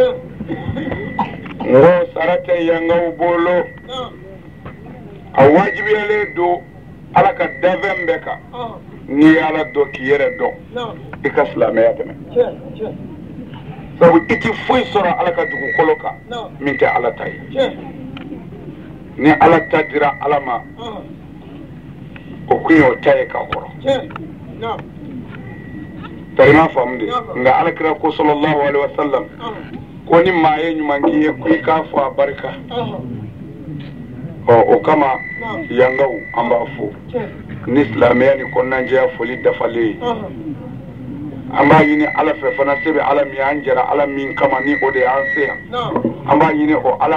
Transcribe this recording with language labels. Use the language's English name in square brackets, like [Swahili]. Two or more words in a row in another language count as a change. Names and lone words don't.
[Bambara] n ko sara tɛ yangaw bolo a wajibiyalen don ala ka danfɛn bɛɛ kan n'i ye ala dɔn k'i yɛrɛ dɔn i ka silamɛya tɛmɛ sabu i ti foyi sɔrɔ ala ka dugukolo kan min tɛ ala ta ye ni ala ta dira ala ma o kun y'o ta ye k'a kɔrɔ tarima faamu de nka alakira ko [Arabic] صلى الله عليه وسلم [Bambara] ko ni maa ye ɲuman k'i ye ko i k'a fɔ a barika o kama yangaw an b'a fɔ ni silamɛya ni kɔnɔnajɛya foli dafalen ye an b'a ɲini ala fɛ fana se bɛ ala min an jɛra ala min kama ni o de y'an se yan an b'a ɲini o ala